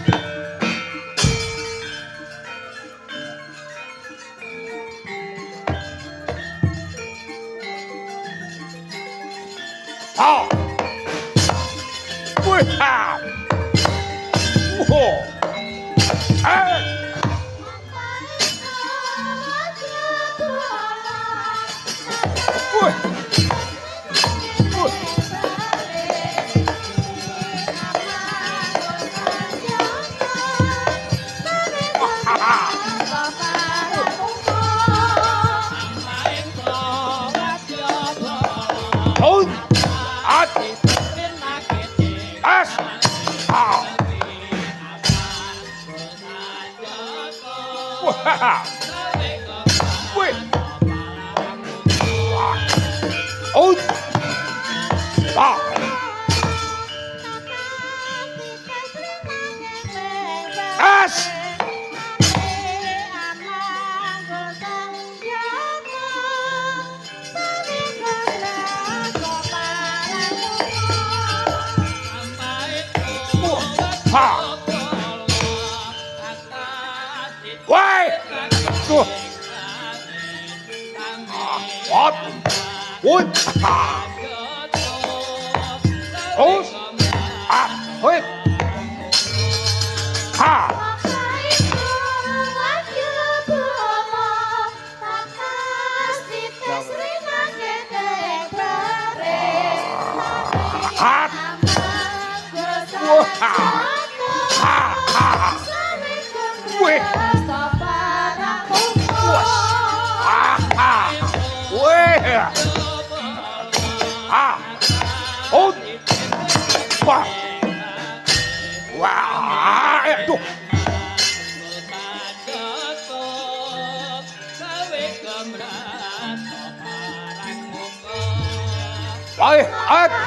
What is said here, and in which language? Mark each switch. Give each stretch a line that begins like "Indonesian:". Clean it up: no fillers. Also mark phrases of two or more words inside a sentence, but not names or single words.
English: Oh! Wih! Whoa! Hey! Wih! Wih! Oh! At! As! Ah! Wah! Wih! Oh! Ah! As! Ha! Why? Tuh. What? What? Ha! Terus? Ah, wait. Ha! Hat! Wah! Ha! Ha! Wih! Ah! Ha! Wih! Ah! Oh! Wah! Wah! Aduh! Wih! Ah!